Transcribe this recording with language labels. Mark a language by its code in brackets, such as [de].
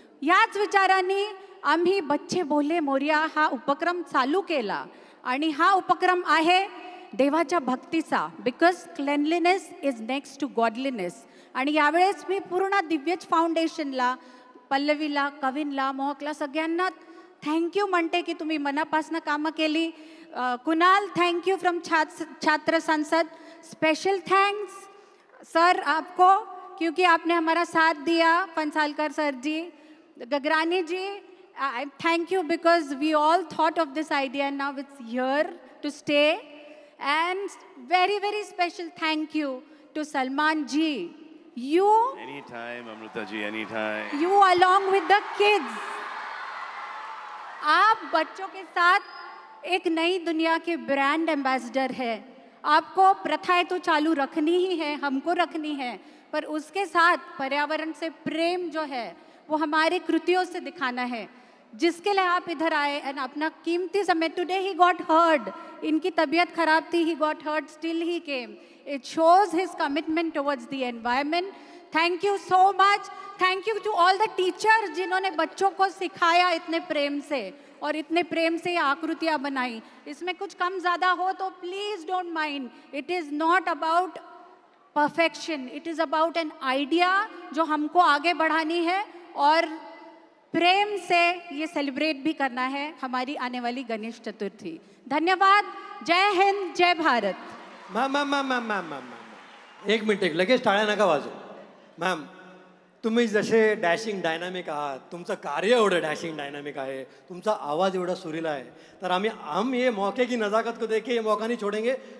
[mr] याच विचाराने आम्ही बच्चे बोले मोरया हा उपक्रम चालू केला आणि हा उपक्रम आहे देवाच्या भक्तीचा. [en] Because cleanliness is next to godliness. [mr] आणि यावेळेस मी पूर्ण दिव्यज फाउंडेशनला, पल्लवीला, कविनला, मोहकला सगळ्यांना थँक्यू म्हणते की तुम्ही मनापासून कामं केली. [hi] कुणाल, [en] Thank you from Chhatra Sansad. Special thanks sir [hi] आपको क्योंकि आपने हमारा साथ दिया. [en] Phansalkar sir ji, Gagrani ji, thank you because we all thought of this idea and now it's here to stay. And very very special thank you to Salman ji. You anytime, Amrita ji, anytime. You along with the kids, [hi] आप बच्चों के साथ एक नई दुनिया के brand ambassador है. आपको प्रथाएं तो चालू रखनी ही है, हमको रखनी है, पर उसके साथ पर्यावरण से प्रेम जो है वो हमारी कृतियों से दिखाना है. जिसके लिए आप इधर आए एंड अपना कीमती समय. [en] today he got hurt, [hi] इनकी तबीयत खराब थी, [en] He got hurt, still he came. It shows his commitment towards the environment. Thank you so much. Thank you to all the teachers [hi] जिन्होंने बच्चों को सिखाया इतने प्रेम से और इतने प्रेम से ये आकृतियाँ बनाई. इसमें कुछ कम ज़्यादा हो तो [en] Please don't mind. It is not about perfection, it is about an idea [hi] जो हमको आगे बढ़ानी है और प्रेम से ये सेलिब्रेट भी करना है हमारी आने वाली गणेश चतुर्थी. धन्यवाद. जय हिंद, जय भारत. [mr] मॅम एक मिनिट, लगेच टाळ्या नका वाजू. मॅम, तुम्ही जसे डॅशिंग डायनामिक आहात, तुमचं कार्य एवढं डॅशिंग डायनामिक आहे, तुमचा आवाज एवढा सुरीला आहे, तर [hi] हम ये मौके की नज़ाकत को देख के ये मौका नहीं छोड़ेंगे.